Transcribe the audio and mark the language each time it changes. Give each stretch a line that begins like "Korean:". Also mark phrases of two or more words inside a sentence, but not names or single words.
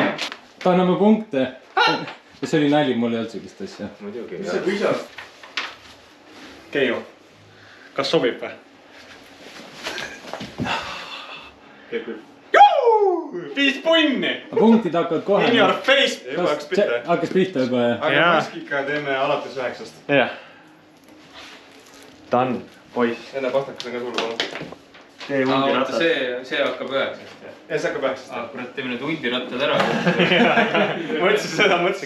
Estonian: Tahan oma punkte. See oli nali, mul ei olnud sellist asja. Muidugi. Mis see püsas? Keijo, kas sobib või? Käib küll. 5 punni! Punktid hakkavad kohe.
English: In your face!
Estonian: Juba hakkas pihta. Hakkas pihta juba, jah. Aga maskika teeme alates 9. Jah. Done, poiss. Enne pastakad on ka sulle palun. Tee hundirattad. See hakkab 9. Ja see hakkab 9. Kurat, teeme need hundirattad ära. Mõtlesin seda, mõtlesin.